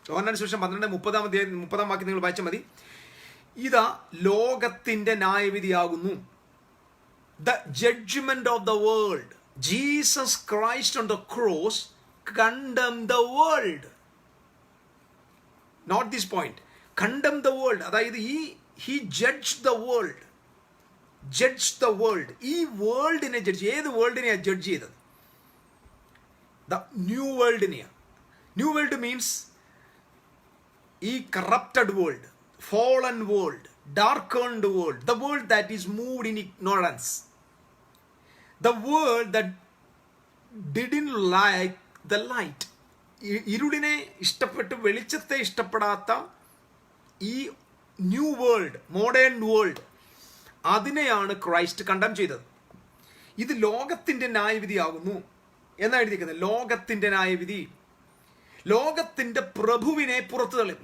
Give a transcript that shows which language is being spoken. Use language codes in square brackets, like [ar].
[ml] യോഹന്നാന്റെ സുവിശേഷം 12-30-ാം അധ്യായം 30-ാം വാക്യം നിങ്ങൾ വായിച്ചാൽ മതി. ഇതാ ലോകത്തിന്റെ ന്യായവിധിയാകുന്നു. [en] The judgment of the world. Jesus Christ on the cross condemned the world. Not this point. Condemn the world. [ml] അതായത് [en] he judged the world. Judged the world. [ml] ഈ വേൾഡിനെ ജഡ്ജ്. ഏത് വേൾഡിനെയാണ് ജഡ്ജ് ചെയ്തത്? The new വേൾഡിനെയാണ്. [en] New world means ഈ corrupted world, fallen world, darkened world, the world that is moved in ignorance, the world that didn't like the light. [ml] ഇരുളിനെ ഇഷ്ടപ്പെട്ട് വെളിച്ചത്തെ ഇഷ്ടപ്പെടാത്ത ഈ new world, modern world, അതിനെയാണ് Christ കണ്ടം ചെയ്തത്. ഇത് ലോകത്തിൻ്റെ ന്യായവിധിയാകുന്നു എന്നാണ് എഴുതിയിരിക്കുന്നത്. ലോകത്തിൻ്റെ ന്യായവിധി. ലോകത്തിൻ്റെ പ്രഭുവിനെ പുറത്തു തള്ളും.